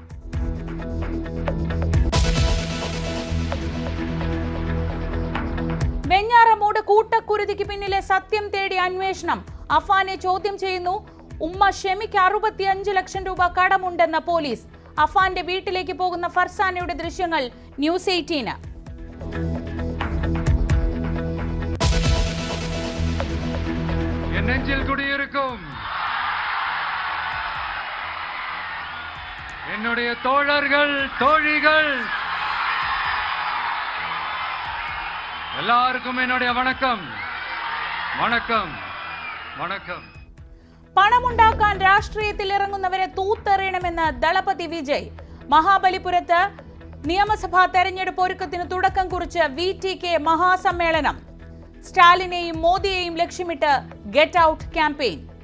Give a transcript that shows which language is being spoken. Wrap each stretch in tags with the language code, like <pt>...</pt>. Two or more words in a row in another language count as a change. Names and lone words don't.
<ml>വെഞ്ഞാറമൂട് കൂട്ടക്കുരുതിക്ക് പിന്നിലെ സത്യം തേടി അന്വേഷണം. അഫാനെ ചോദ്യം ചെയ്യുന്നു. ഉമ്മ ഷെമിക്ക് 65 ലക്ഷം രൂപ കടമുണ്ടെന്ന പോലീസ്. അഫാന്റെ വീട്ടിലേക്ക് പോകുന്ന ഫർസാനയുടെ ദൃശ്യങ്ങൾ ന്യൂസ് 18.</ml> <ta>என்னுடைய தோழர்கள் தோழிகள் எல்லாருக்கும் என்னுடைய வணக்கம் வணக்கம் வணக்கம்.</ta> <ml>പണമുണ്ടാക്കാൻ രാഷ്ട്രീയത്തിൽ ഇറങ്ങുന്നവരെ തൂത്തെറിയണമെന്ന് ദളപതി വിജയ്. മഹാബലിപുരത്ത് നിയമസഭാ തെരഞ്ഞെടുപ്പ് ഒരുക്കത്തിന് തുടക്കം കുറിച്ച് VTK മഹാസമ്മേളനം. സ്റ്റാലിനെയും മോദിയെയും ലക്ഷ്യമിട്ട്</ml> <en>get out campaign.</en>